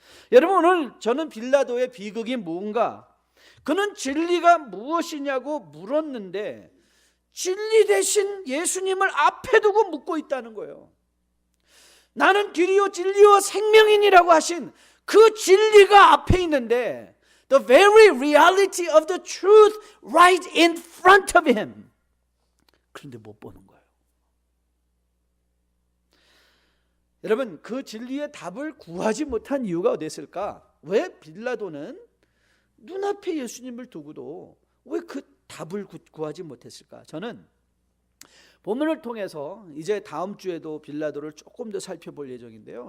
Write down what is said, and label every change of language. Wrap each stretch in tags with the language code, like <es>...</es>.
<ko>여러분 오늘 저는 빌라도의 비극이 뭔가, 그는 진리가 무엇이냐고 물었는데 진리 대신 예수님을 앞에 두고 묻고 있다는 거예요. 나는 길이요 진리요 생명이니라고 하신 그 진리가 앞에 있는데</ko> <en>The very reality of the truth right in front of him.</en> <ko>그런데 못 보는 거예요. 여러분, 그 진리의 답을 구하지 못한 이유가 어디 있을까? 왜 빌라도는 눈앞에 예수님을 두고도 왜 그 답을 구하지 못했을까? 저는 본문을 통해서 이제 다음 주에도 빌라도를 조금 더 살펴볼 예정인데요.</ko>